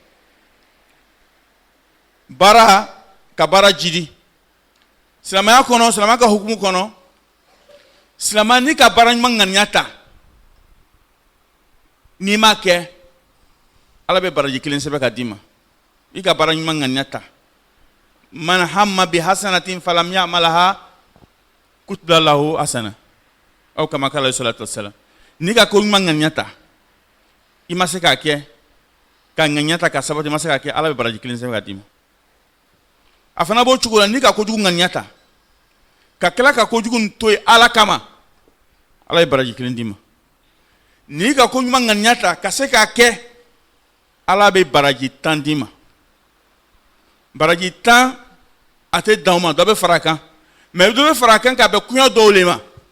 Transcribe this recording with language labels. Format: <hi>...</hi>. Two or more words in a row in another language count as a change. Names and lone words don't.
<bm>baara ka baara jidi silamɛya kɔnɔ silamɛya ka hukumu kɔnɔ silamɛya ni ka baara ɲuman ŋaniya ta n'i m'a kɛ Ala bɛ baraji kelen sɛbɛn ka d'i ma i ka baara ɲuman ŋaniya ta man</bm> <ar>هم بحسنة فلم يعملها كتبت له حسنة أو كما قال صلى الله عليه وسلم</ar> <bm>n'i ka ko ɲuman ŋaniya ta i ma se k'a kɛ ka ŋaniya ta ka sabati i ma se k'a kɛ Ala bɛ baraji kelen sɛbɛn ka d'i ma a fana b'o cogo la n'i ka kojugu ŋaniya ta ka tila ka kojugu to ye Ala kama Ala ye baraji kelen d'i ma n'i ka ko ɲuman ŋaniya ta ka se k'a kɛ Ala bɛ baraji 10 d'i ma baraji 10 a tɛ dan o ma dɔ bɛ fara a kan mais dɔ bɛ fara a kan k'a bɛn kuɲa dɔw le ma</bm>